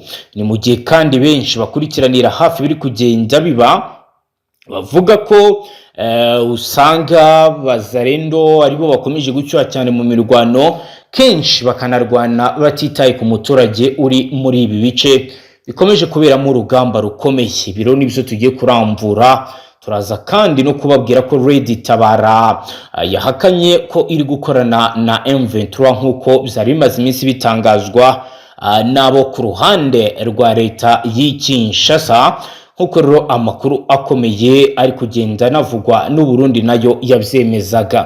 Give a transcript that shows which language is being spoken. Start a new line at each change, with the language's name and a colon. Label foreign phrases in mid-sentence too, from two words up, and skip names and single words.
Kinyarwanda: Ni mu gihe kandi benshi bakurikiranira hafi biri kugenda biba bavuga ko usanga bazarendo aribo bakomeje gucywa cyane mu mirwano kenshi bakanarwana batitaye ku muturage uri muri ibi bice bikomeje kubera mu rugamba rukomeye. Biro nibyo tugiye kuramvura. Turaza kandi no kubabwira ko Red Tabara yahakanye ko iri gukorana na M23 nkuko byari bimaze iminsi bitangazwa nabo ku ruhande rwa leta y'Kinshasa nkuko rero amakuru akomeye ari kugenda navugwa n'u Burundi nayo yabyemezaga.